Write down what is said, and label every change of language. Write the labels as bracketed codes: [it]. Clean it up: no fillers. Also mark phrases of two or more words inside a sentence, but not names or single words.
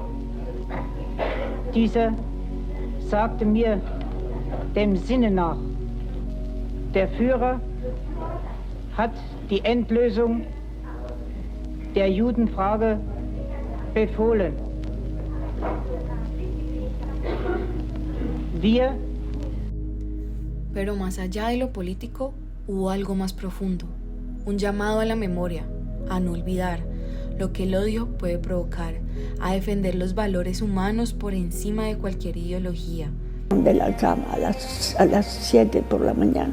[de] Dieser sagte mir dem Sinne nach, der Führer hat die Endlösung der Judenfrage befohlen. Wir. [es] Pero más allá de lo político, hubo algo más profundo, un llamado a la memoria, a no olvidar lo que el odio puede provocar, a defender los valores humanos por encima de cualquier ideología. De la cama a las 7 por la mañana.